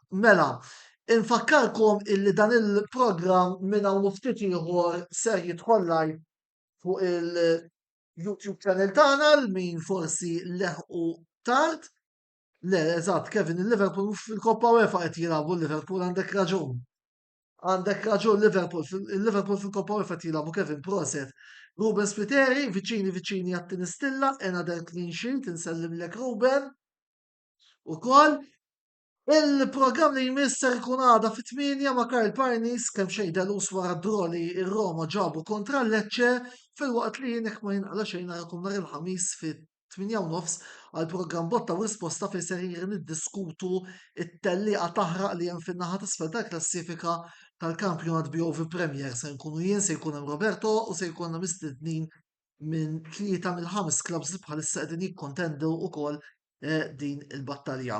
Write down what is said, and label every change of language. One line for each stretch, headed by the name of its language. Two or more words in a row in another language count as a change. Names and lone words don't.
Maltese: Mela, infakkarkom illi dan il-programm minn hawn ftit ieħor ser jidħol live fuq il-YouTube channel tagħna min forsi leħqu tard. Le, eżatt, Kevin, il-Liverpool fil-Koppa UEFA qed jilagħbu l-Liverpool għandek raġun. Għandek raġun il-Liverpool fil-Koppa UEFA qed jilagħbu Kevin proset. Ruben Spiteri, viċini għat-tinistilla,
English: another clean sheet,
Maltese: insellimlek Ruben. Ukoll il-programm li jmisser ikun għada fit-8 ma' Karl Parnis kemm xejn dalus wara d-droli ir-Roma ġabu kontra l-Lecce fil-waqt li jienek ma jinqala xejn narakum nar il-ħamis fit-8:30 għal programm botta u risposta fejn ser niddiskutu it-telliqa taħraq li hemm fin-naħa t'isfel tal-klassifika tal-kampjonat BOV Premier se nkunu jien se jkun hemm Roberto u se jkun hemm mistednin minn 3 mill-5 klabs li bħalissa qegħdin jikkontendu wkoll din il-battalja.